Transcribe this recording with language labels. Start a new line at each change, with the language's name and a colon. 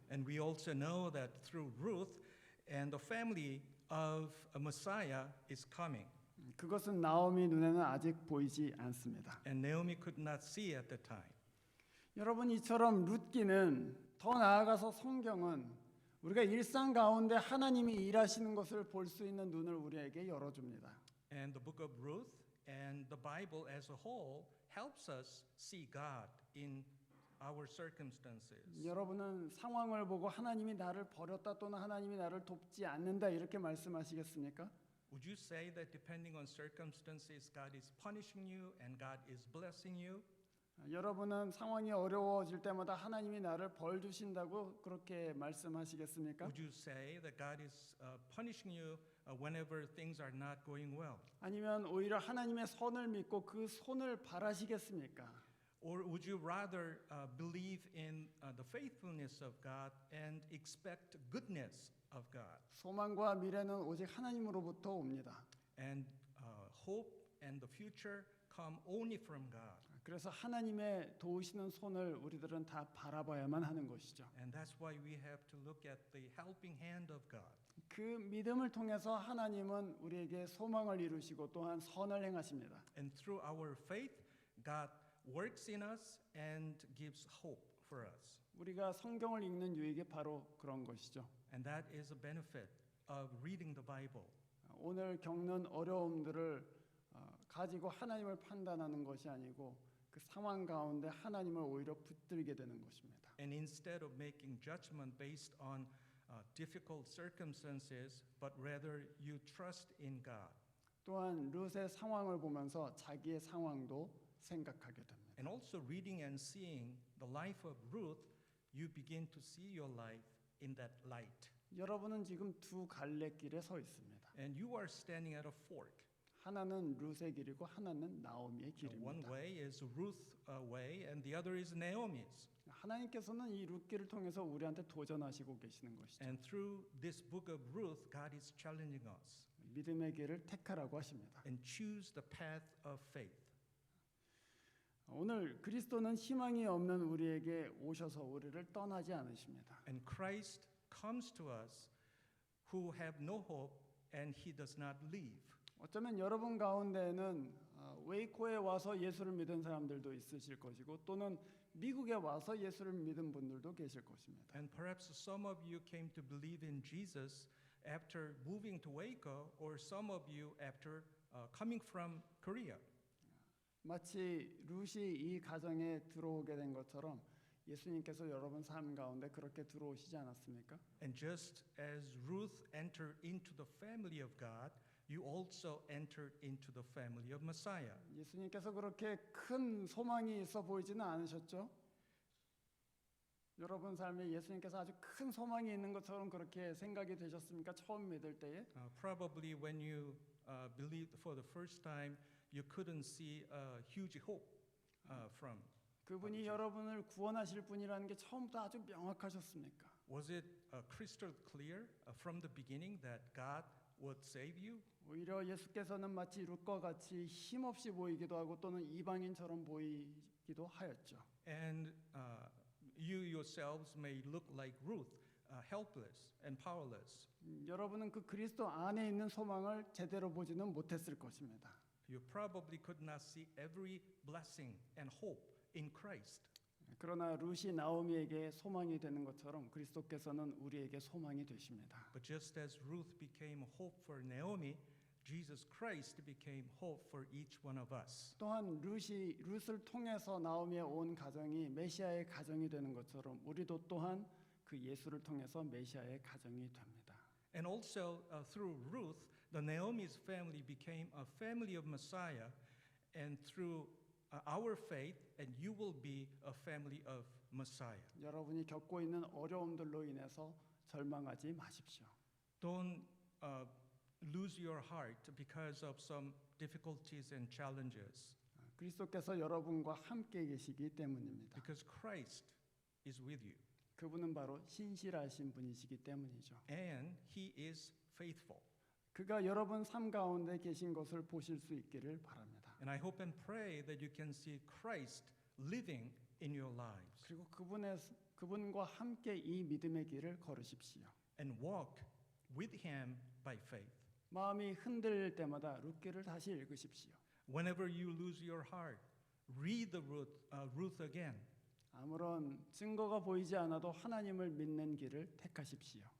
English: And we also know that through Ruth and the family of a Messiah is coming.
Korean: 그것은 나오미 눈에는 아직 보이지 않습니다.
English: And Naomi could not see at the time.
Korean: 여러분 이처럼 룻기는 더 나아가서 성경은 우리가 일상 가운데 하나님이 일하시는 것을 볼 수 있는 눈을 우리에게 열어줍니다.
English: And the book of Ruth and the Bible as a whole helps us see God in our circumstances.
Korean: 여러분은 상황을 보고 하나님이 나를 버렸다 또는 하나님이 나를 돕지 않는다 이렇게 말씀하시겠습니까?
English: Would you say that depending on circumstances, God is punishing you and God is blessing you?
Korean: 여러분은 상황이 어려워질 때마다 하나님이 나를 벌 주신다고 그렇게 말씀하시겠습니까?
English: Would you say that God is punishing you whenever things are not going well?
Korean: 아니면 오히려 하나님의 선을 믿고 그 손을 바라시겠습니까?
English: Or would you rather believe in the faithfulness of God and expect goodness of God?
Korean: 소망과 미래는 오직 하나님으로부터 옵니다.
English: And hope and the future come only from God.
Korean: 그래서 하나님의 도우시는 손을 우리들은 다 바라봐야만 하는 것이죠.
English: And that's why we have to look at the helping hand of God.
Korean: 그 믿음을 통해서 하나님은 우리에게 소망을 이루시고 또한 선을 행하십니다.
English: And through our faith, God works in us and gives hope for us.
Korean: 우리가 성경을 읽는 유익이 바로 그런 것이죠.
English: And that is a benefit of reading the Bible.
Korean: 오늘 겪는 어려움들을 가지고 하나님을 판단하는 것이 아니고 그 상황 가운데 하나님을 오히려 붙들게 되는 것입니다.
English: And instead of making judgment based on difficult circumstances, but rather you trust in God.
Korean: 또한 룻의 상황을 보면서 자기의 상황도 생각하게 됩니다.
English: And also reading and seeing the life of Ruth, you begin to see your life in that light.
Korean: 여러분은 지금 두 갈래길에 서 있습니다.
English: And you are standing at a fork.
Korean: 하나는 룻의 길이고 하나는 나오미의
English: One
Korean: 길입니다.
English: way is Ruth's way and the other is Naomi's.
Korean: 하나님께서는 이 룻길을 통해서 우리한테 도전하시고 계시는 것이죠.
English: And through this book of Ruth, God is challenging us
Korean: 믿음의 길을 택하라고 하십니다.
English: and choose the path of faith.
Korean: 오늘 그리스도는 희망이 없는 우리에게 오셔서 우리를 떠나지 않으십니다.
English: And Christ comes to us who have no hope and he does not leave.
Korean: 어쩌면 여러분 가운데는 웨이코에 와서 예수를 믿은 사람들도 있으실 것이고 또는 미국에 와서 예수를 믿은 분들도 계실 것입니다.
English: And perhaps some of you came to believe in Jesus after moving to Waco, or some of you after coming from Korea.
Korean: 마치 룻이 이 가정에 들어오게 된 것처럼 예수님께서 여러분 삶 가운데 그렇게 들어오시지 않았습니까?
English: And just as Ruth entered into the family of God, you also entered into the family of Messiah.
Korean: 예수님께서 그렇게 큰 소망이 있어 보이지는 않으셨죠? 여러분 삶에 예수님께서 아주 큰 소망이 있는 것처럼 그렇게 생각이 되셨습니까? 처음 믿을 때에?
English: Probably when you believed for the first time, you couldn't see a huge hope from.
Korean: 그분이 여러분을 구원하실 분이라는 게 처음부터 아주 명확하셨습니까?
English: Was it crystal clear from the beginning that God would save you?
Korean: 오히려 예수께서는 마치 룻과 같이 힘없이 보이기도 하고 또는 이방인처럼 보이기도 하였죠.
English: And you yourselves may look like Ruth, helpless and powerless.
Korean: 여러분은 그 그리스도 안에 있는 소망을 제대로 보지는 못했을 것입니다.
English: You probably could not see every blessing and hope in Christ.
Korean: 그러나 룻이 나오미에게 소망이 되는 것처럼 그리스도께서는 우리에게 소망이 되십니다.
English: But just as Ruth became a hope for Naomi, Jesus Christ became hope for each one of us.
Korean: 또한 룻을 통해서 나오미의 온 가정이 메시아의 가정이 되는 것처럼 우리도 또한 그 예수를 통해서 메시아의 가정이 됩니다.
English: And also through Ruth, the Naomi's family became a family of Messiah, and through our faith, and you will be a family of Messiah.
Korean: 여러분이 겪고 있는 어려움들로 인해서 절망하지 마십시오.
English: Don't lose your heart because of some difficulties and challenges,
Korean: 그리스도께서 여러분과 함께 계시기 때문입니다.
English: because Christ is with you,
Korean: 그분은 바로 신실하신 분이시기 때문이죠.
English: and He is faithful.
Korean: 그가 여러분 삶 가운데 계신 것을 보실 수 있기를 바랍니다.
English: And I hope and pray that you can see Christ living in your lives
Korean: 그리고 그분과 함께 이 믿음의 길을 걸으십시오.
English: and walk with Him by faith.
Korean: 마음이 흔들릴 때마다 룻기를 다시 읽으십시오.
English: Whenever you lose your heart, read the Ruth again.
Korean: 아무런 증거가 보이지 않아도 하나님을 믿는 길을 택하십시오.